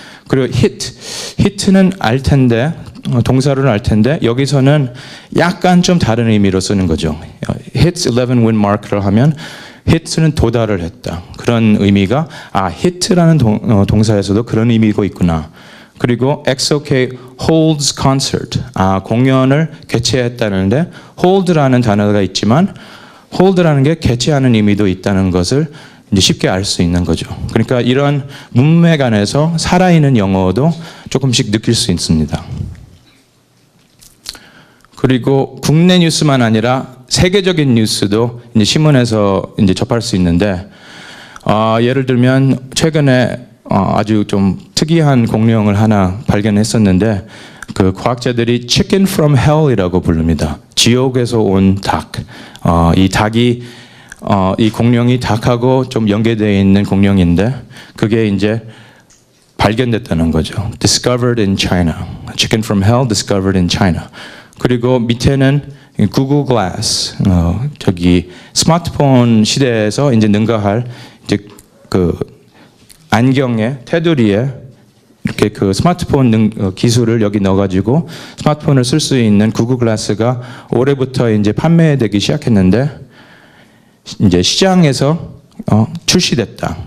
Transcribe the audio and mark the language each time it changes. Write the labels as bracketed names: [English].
[Korean] 그리고 hit는 알 텐데, 동사로는 알 텐데 여기서는 약간 좀 다른 의미로 쓰는 거죠. [English] hits 11 win mark [Korean] 를 하면 hit는 도달을 했다. 그런 의미가 hit라는 동사에서도 그런 의미가 있구나. [English] 그리고 XOK holds concert. [Korean] 공연을 개최했다는데 hold라는 단어가 있지만 hold라는 게 개최하는 의미도 있다는 것을 이제 쉽게 알 수 있는 거죠. 그러니까 이런 문맥 안에서 살아있는 영어도 조금씩 느낄 수 있습니다. 그리고 국내 뉴스만 아니라 세계적인 뉴스도 이제 신문에서 이제 접할 수 있는데, 예를 들면 최근에 아주 좀 특이한 공룡을 하나 발견했었는데, 그 과학자들이 [English] chicken from hell [Korean] 이라고 부릅니다. 지옥에서 온 닭. 이 닭이 이 공룡이 닭하고 좀 연계되어 있는 공룡인데, 그게 이제 발견됐다는 거죠. [English] Discovered in China. Chicken from hell discovered in China. [Korean] 그리고 밑에는 구글 글라스, 저기 스마트폰 시대에서 이제 능가할 이제 그 안경에 테두리에 이렇게 그 스마트폰 기술을 여기 넣어가지고 스마트폰을 쓸 수 있는 구글 글라스가 올해부터 이제 판매되기 시작했는데 이제 시장에서 출시됐다.